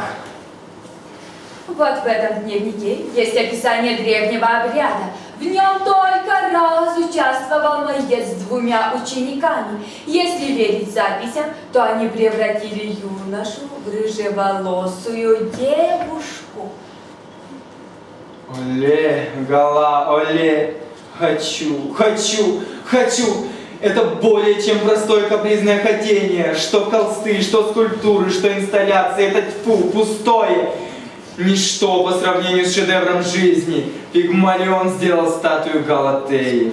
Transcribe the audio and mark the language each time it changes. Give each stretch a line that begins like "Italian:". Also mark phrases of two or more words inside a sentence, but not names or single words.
Russian: Вот в этом дневнике есть описание древнего обряда. В нем только раз участвовал Моисей с 2 учениками. Если верить записям, то они превратили юношу в рыжеволосую девушку. Оле, Гала, оле, хочу. Это более чем простое капризное хотение. Что холсты, что скульптуры, что инсталляции. Это пустое. Ничто по сравнению с шедевром жизни. Пигмалион сделал статую Галатеи.